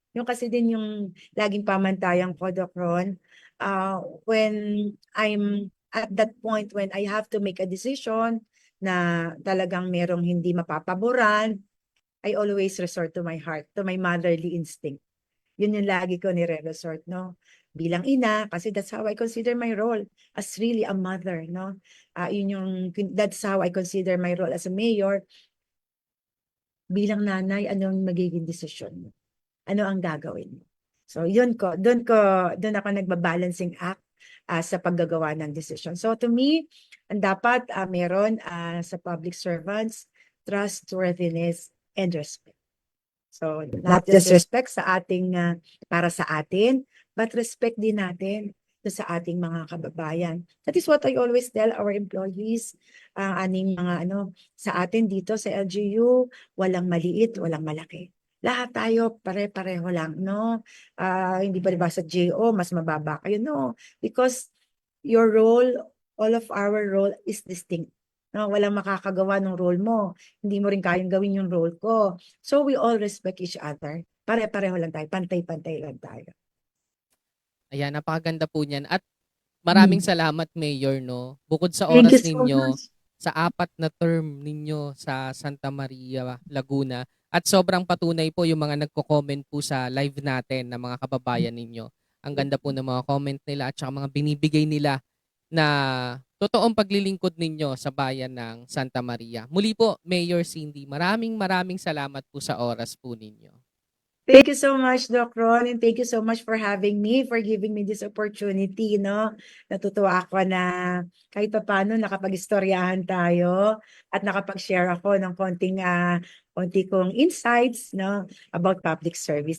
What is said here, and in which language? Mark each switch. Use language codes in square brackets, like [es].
[tl] Yung kasi din yung laging pamantayan ko, [en] Doc Ron, when I'm at that point when I have to make a decision [tl] na talagang merong hindi mapapaboran, [en] I always resort to my heart, to my motherly instinct. [tl] Yun yung lagi ko nire-resort, no? Bilang ina, kasi [en] that's how I consider my role as really a mother, [tl] no? [en] That's how I consider my role as a mayor. [tl] Bilang nanay, ano ang magiging desisyon mo? Ano ang gagawin mo? So, doon ako nagbabalancing act sa paggagawa ng desisyon. [en] So, to me, [tl] ang dapat meron sa public servants, trustworthiness and respect. [en] So, not just respect [tl] sa ating, para sa atin, but respect din natin sa ating mga kababayan. [en] That is what I always tell our employees, [tl] aning mga sa atin dito sa LGU, walang maliit, walang malaki. Lahat tayo pare-pareho lang, no? Hindi ba sa JO, mas mababa kayo, no? [en] Because your role, all of our role is distinct. [tl] No, walang makakagawa ng role mo. Hindi mo rin kayang gawin yung role ko. [en] So we all respect each other. [tl] Pare-pareho lang tayo. Pantay-pantay lang tayo. Ayan, napakaganda po niyan. At maraming salamat, Mayor, no? Bukod sa [en] Thank [tl] oras [en] you so [tl] ninyo, [en] much. [tl] sa 4 na term ninyo sa Santa Maria, Laguna, at sobrang patunay po yung mga nagko-comment po sa live natin na mga kababayan ninyo. Ang ganda po ng mga comment nila at saka mga binibigay nila na totoong paglilingkod ninyo sa bayan ng Santa Maria. Muli po, Mayor Cindy, maraming salamat po sa oras po ninyo. [en] Thank you so much, Doc Ron, and thank you so much for having me, for giving me this opportunity, no? [tl] Natutuwa ako na kahit pa paano nakapag-istoryahan tayo at nakapag-share ako ng konti kong insights, no, [en] about public service.